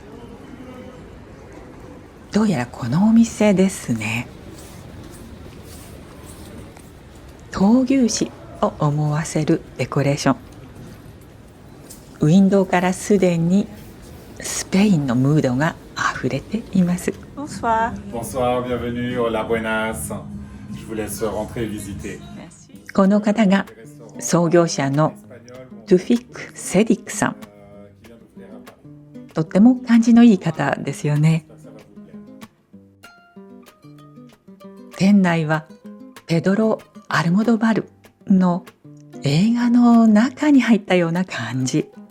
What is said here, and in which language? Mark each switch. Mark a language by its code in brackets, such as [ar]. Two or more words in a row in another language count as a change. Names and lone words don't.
[ja] どうやらこのお店ですね、闘牛士を思わせるデコレーション。ウィンドウからすでにスペインのムードがあふれています。 [fr] Bonsoir. Bonsoir, bienvenue. [es] Hola, buenas. [fr] Je vous laisse rentrer et visiter. [ja] この方が創業者のトゥフィック・セディックさん。とっても感じのいい方ですよね。店内はペドロ・アルモドバルの映画の中に入ったような感じ。